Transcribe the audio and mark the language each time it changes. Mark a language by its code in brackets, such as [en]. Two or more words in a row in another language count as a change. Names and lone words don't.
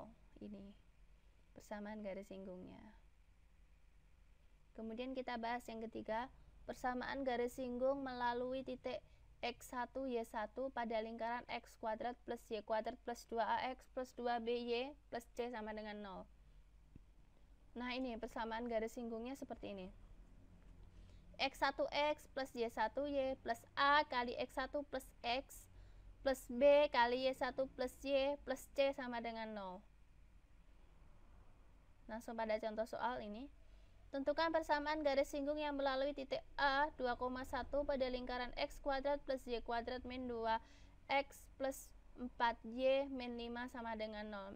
[id] Ini persamaan garis singgungnya. Kemudian kita bahas yang ketiga, persamaan garis singgung melalui titik X1 Y1 pada lingkaran X kuadrat plus Y kuadrat plus 2AX plus 2BY plus C sama dengan 0. Nah, ini persamaan garis singgungnya seperti ini. X1X plus Y1Y plus A kali X1 plus X plus B kali Y1 plus Y plus C sama dengan 0. Langsung pada contoh soal ini. Tentukan persamaan garis singgung yang melalui titik A 2,1 pada lingkaran X kuadrat plus Y kuadrat min 2X plus 4Y min 5 sama dengan 0.